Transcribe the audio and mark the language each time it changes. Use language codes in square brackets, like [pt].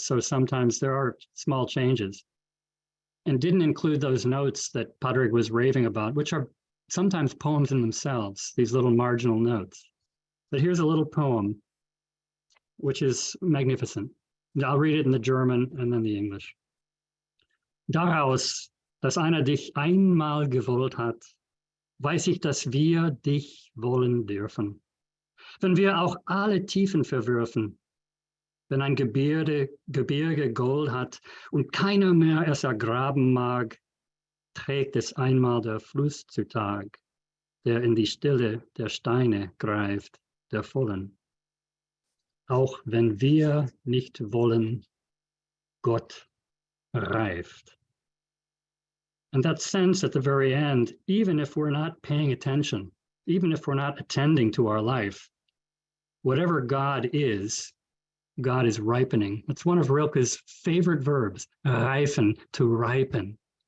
[en] So sometimes there are small changes, and didn't include those notes that Padraig was raving about, which are sometimes poems in themselves, these little marginal notes. But here's a little poem, which is magnificent. I'll read it in the German and then the English. [de] Daraus, dass einer dich einmal gewollt hat, weiß ich, dass wir dich wollen dürfen. Wenn wir auch alle Tiefen verwürfen, wenn ein Gebirge Gold hat und keiner mehr es ergraben mag, trägt es einmal der Fluss zutage, der in die Stille der Steine greift, der vollen. Auch wenn wir nicht wollen, Gott reift. [en] And that sense at the very end, even if we're not paying attention, even if we're not attending to our life, whatever God is ripening. It's one of Rilke's favorite verbs, reifen, to ripen.